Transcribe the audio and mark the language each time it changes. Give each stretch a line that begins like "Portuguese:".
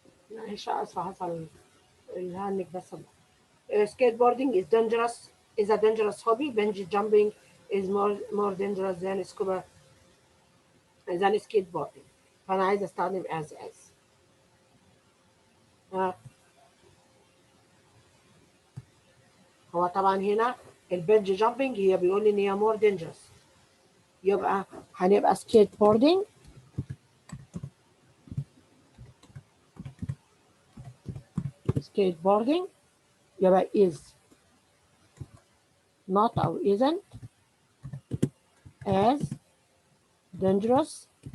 Arabic: معلش اسفة حصل الهنك بس.
English: Skateboarding is a dangerous hobby. Bungee jumping is more dangerous than skateboarding.
Arabic: فأنا عايزة استخدم as. هو طبعا هنا البنج جامبنج هي بيقول لي ان هي
English: more dangerous. يبقى هنبقى skateboarding يبقى is not أو isn't as dangerous